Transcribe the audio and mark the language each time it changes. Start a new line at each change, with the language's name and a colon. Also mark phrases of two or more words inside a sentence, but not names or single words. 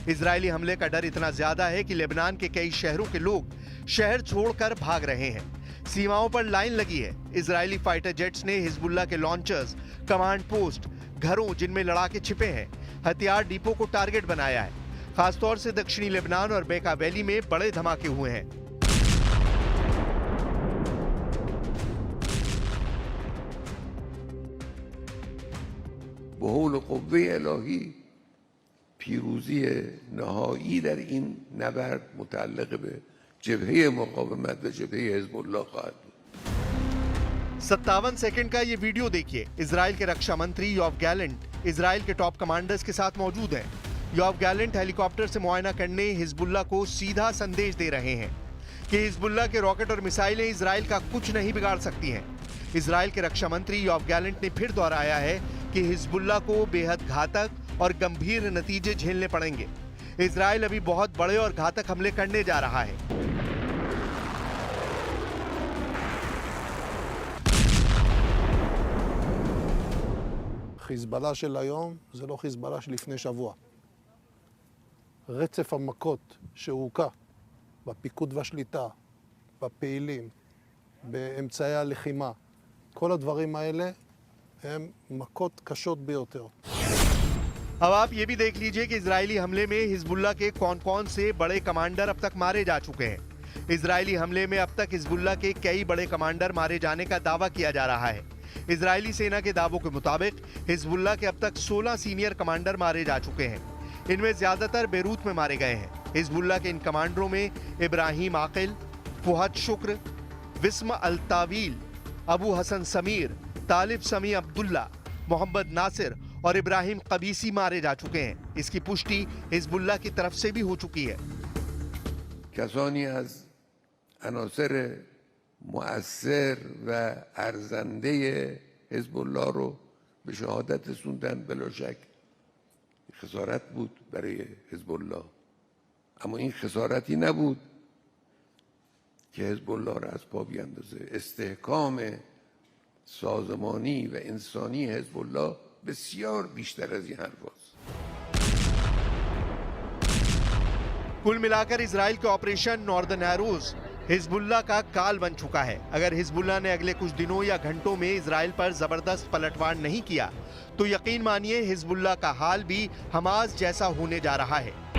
Hindi: इजरायली हमले का डर इतना ज्यादा है कि लेबनान के कई शहरों के लोग शहर छोड़कर भाग रहे हैं। सीमाओं पर लाइन लगी है। इजरायली
English: fighter jets
Hindi: ने हिजबुल्लाह के लॉन्चर्स,
English: command post,
Hindi: घरों जिनमें लड़ाके छिपे हैं, हथियार डिपो को टारगेट बनाया है। खासतौर से दक्षिणी लेबनान और बेका वैली में बड़े धमाके हुए हैं।
Persian: بحول قوه الهی پیروزی نهایی در این نبرد متعلق به جبهه مقاومت و جبهه حزب الله خواهد بود.
Hindi: 57 सेकंड का ये वीडियो देखिए। इजराइल के रक्षा मंत्री योव गैलेंट इजराइल के टॉप कमांडर्स के साथ मौजूद हैं। योव गैलेंट हेलीकॉप्टर से मुआयना करने हिजबुल्लाह को सीधा संदेश दे रहे हैं कि हिजबुल्लाह के रॉकेट और मिसाइलें इजराइल का कुछ नहीं बिगाड़ सकती हैं। इजराइल के रक्षा मंत्री योव गैलेंट ने फिर दोहराया है कि हिजबुल्लाह को बेहद घातक और गंभीर नतीजे झेलने पड़ेंगे। इजराइल अभी बहुत बड़े और घातक हमले करने जा रहा है।
Hebrew: חיזבאללה של היום זה לא חיזבאללה של לפני שבוע. רצף המכות שהוקע בפיקוד והשליטה, בפעילים, באמצעי הלחימה, כל הדברים האלה הם מכות קשות ביותר.
Hindi: अब आप ये भी देख लीजिए कि इजरायली हमले में हिजबुल्लाह के कौन-कौन से बड़े कमांडर अब तक मारे जा चुके हैं। इजरायली हमले में अब तक हिजबुल्लाह के कई बड़े कमांडर मारे जाने का दावा किया जा रहा है। इजरायली सेना के दावों के मुताबिक हिजबुल्लाह के अब तक 16
English: senior commander
Hindi: मारे जा चुके हैं। इनमें ज्यादातर बेरूत में मारे गए हैं। हिजबुल्लाह के इन कमांडरों में इब्राहिम आकिल, फुहद शुक्र, विस्म अल-तावील, अबू हसन समीर, तालिब समी अब्दुल्ला, मोहम्मद नासिर और इब्राहिम कबीसी मारे जा चुके हैं। इसकी पुष्टि हिजबुल्लाह की तरफ से भी हो चुकी है।
Persian: کسانی از عناصر مؤثر و ارزنده حزب الله رو به شهادت رسوندن. بلا شک خسارت بود برای حزب الله، اما این خسارتی نبود که حزب الله را از پا بیندازه. استحکام سازمانی و انسانی حزب الله بسیار بیشتر از این حرفاست.
Hindi: कुल मिलाकर इजराइल के ऑपरेशन नॉर्दर्न एरोज हिजबुल्लाह का काल बन चुका है। अगर हिजबुल्लाह ने अगले कुछ दिनों या घंटों में इजराइल पर जबरदस्त पलटवार नहीं किया तो यकीन मानिए हिजबुल्लाह का हाल भी हमास जैसा होने जा रहा है।